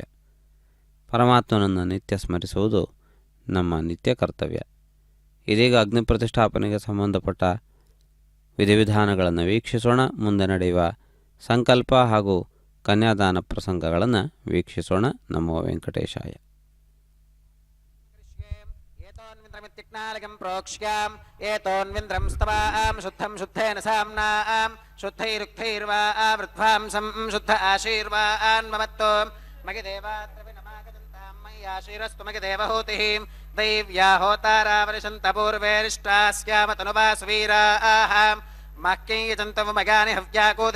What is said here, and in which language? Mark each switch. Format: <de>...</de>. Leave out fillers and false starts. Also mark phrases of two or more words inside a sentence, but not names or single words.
<kn>ಪರಮಾತ್ಮನನ್ನು ನಿತ್ಯ ಸ್ಮರಿಸುವುದು ನಮ್ಮ ನಿತ್ಯ ಕರ್ತವ್ಯ. ಇದೀಗ ಅಗ್ನಿ ಪ್ರತಿಷ್ಠಾಪನೆಗೆ ಸಂಬಂಧಪಟ್ಟ ವಿಧಿವಿಧಾನಗಳನ್ನು ವೀಕ್ಷಿಸೋಣ. ಮುಂದೆ ನಡೆಯುವ ಸಂಕಲ್ಪ ಹಾಗೂ ಕನ್ಯಾದಾನ ಪ್ರಸಂಗಗಳನ್ನು ವೀಕ್ಷಿಸೋಣ.</kn> <sa>ನಮೋ ವೆಂಕಟೇಶಾಯ. ಮಿತ್ಯಕ್ನಾಲಕಂ ಪ್ರೋಕ್ಷ್ಯಾಂ ಏತೋನ್ವಿಂದ್ರಂ ಸ್ತವಾಂ ಶುದ್ಧಂ ಶುದ್ಧೇನ ಸಾಮ್ನಾಂ ಶುದ್ಧೈರುಕ್ತೈರ್ವಾ ವೃದ್ಧ್ವಾಂಸಂ ಶುದ್ಧ ಆಶೀರ್ವಾನ್ ಮಮತ್ತೋ ಮಗಿ ದೇವಾತ್ರವಿನಮಾಗದಂತಾಂ ಮಯ್ಯಾಶೀರಸ್ತು ಮಗಿ ದೇವಹೂತಿಃ ದೈವ್ಯಾ ಹೋತಾರಾವರಿಷಂತ ಪೂರ್ವೇರಿಷ್ಟಾಸ್ಯಾಮತನುವಾಸುವೀರಾಃ ಮಹ್ಯಯಜಂತವು ಮಗಾನಿ ಹವ್ಯಾಕೋತಿಃ</sa>